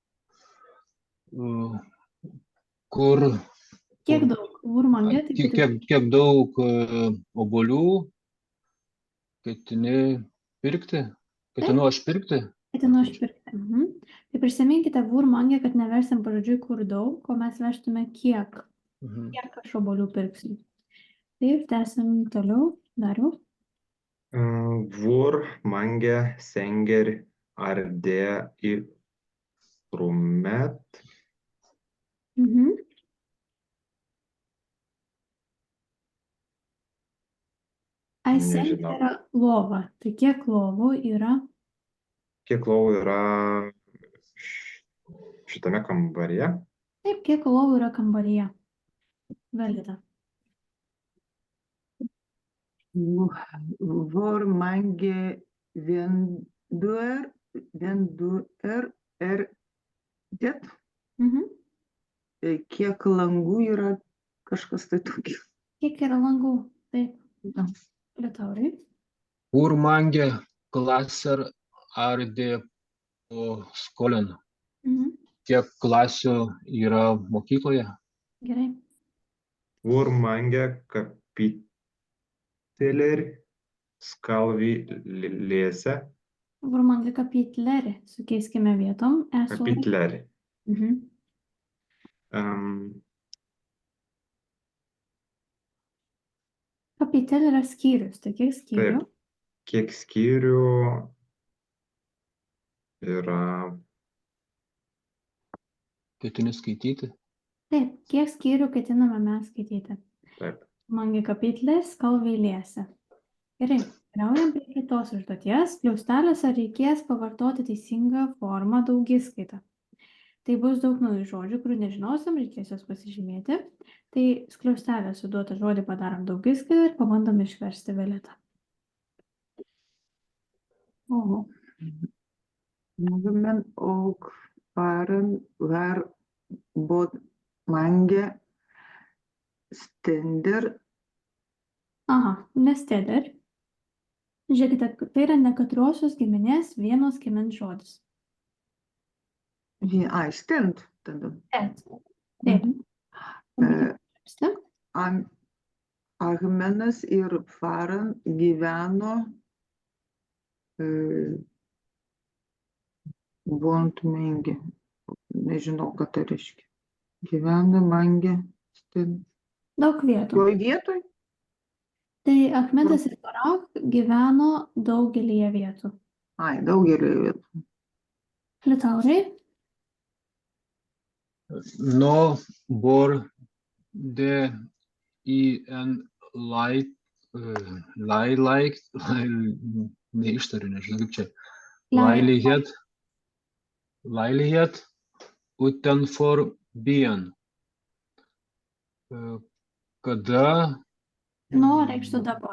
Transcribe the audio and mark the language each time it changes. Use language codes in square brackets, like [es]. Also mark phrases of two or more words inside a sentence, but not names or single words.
[lt] Kur Kiek daug? [no] Hvor mange? [lt] Kiek daug obuolių ketinu pirkti? Ketinu aš pirkti? Ketinu aš pirkti. Tai prisiminkite [no] hvor mange, [lt] kad neversim pažodžiui kur daug, o mes verstume kiek. Kiek aš obuolių pirksiu. Taip, tęsim toliau. Dariau. [no] Hvor mange senger er det i rommet? [lt] Mhm. Ai, seng Nežinau. yra lova. Tai kiek lovų yra? Kiek lovų yra šitame kambaryje? Taip, kiek lovų yra kambaryje? Velita. [no] Hvor mange vinduer er det? Mhm. [lt] Kiek langų yra kažkas tai tokio. Kiek yra langų? Taip, Na, Liutaurai. [no] Hur mange klasser er det på skolen? Mhm. [lt] Kiek klasių yra mokykloje? Gerai. [no] Hvor mange kapiteler skal vi lese? Hvor mange kapitler? [lt] Sukeiskime vietom. Esu. Kapitler. Mhm. Kapitel yra skyrius. Tai kiek skyrių? Taip. Kiek skyrių yra Ketini skaityti? Taip, kiek skyrių ketiname mes skaityti? taip. [no] Mange kapitler skal vi lese. [lt] Gerai, keliaujam prie kitos užduoties. Skliausteliuose reikės pavartoti teisingą formą daugiskaitą. Tai bus daug naujų žodžių, kurių nežinosim, reikės juos pasižymėti. Tai skliaustelę suduotą žodį padarom daugiskaitą ir pabandom išversti Violeta. Oho. [no] Movimen og faren var både mange stender. [lt] Aha, nesteder. Žiūrėkite, tai yra nekatriosios giminės vieno skiemens žodis. Ai, stend tada. Et. Taip. E, Išversti. Ahmenas ir Faran gyveno Bontmengi. Nežinau, ką tai reiškia. Gyveno [no] Mange stend. [lt] Daug vietų. Toj vietoj? Tai Achmedas ir Farah gyveno daugelyje vietų. Ai, daugelį vietų. Liutaurai. [no] Nå bor det i en [lt] neištariu, nežinau kaip čia. [no] Leilighet utenfor byen. [lt] Kada Reikštų dabar.